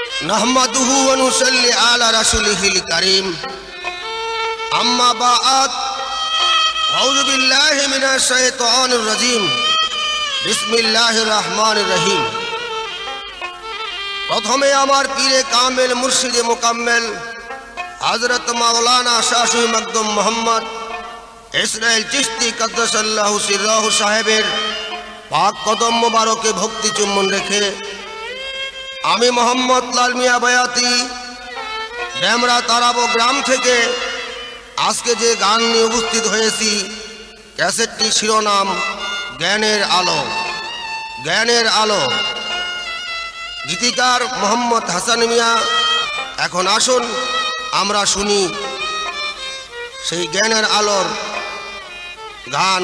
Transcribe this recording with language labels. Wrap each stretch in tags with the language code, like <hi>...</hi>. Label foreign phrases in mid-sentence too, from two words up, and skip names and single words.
<ar>نحمده ونصلي على رسوله الكريم أما بعد أعوذ بالله من الشيطان الرجيم بسم الله الرحمن الرحيم.</ar> <bn>প্রথমে আমার পীরে কামিল মুর্শিদ মুকাম্মল হজরত মাওলানা শাহ সুফি মখদুম মোহাম্মদ ইসমাইল চিশতী</bn> <ar>قدس الله سره</ar> <bn>সাহেবের পাক কদম মোবারকে ভক্তি চুম্বন রেখে আমি মোহাম্মদ লাল মিয়া বয়াতি ডেমরা তারাবো গ্রাম থেকে আজকে যে গান নিয়ে উপস্থিত হয়েছি ক্যাসেটটি শিরোনাম জ্ঞানের আলো। জ্ঞানের আলো গীতিকার মোহাম্মদ হাসান মিয়া। এখন আসুন আমরা শুনি সেই জ্ঞানের আলোর গান।</bn>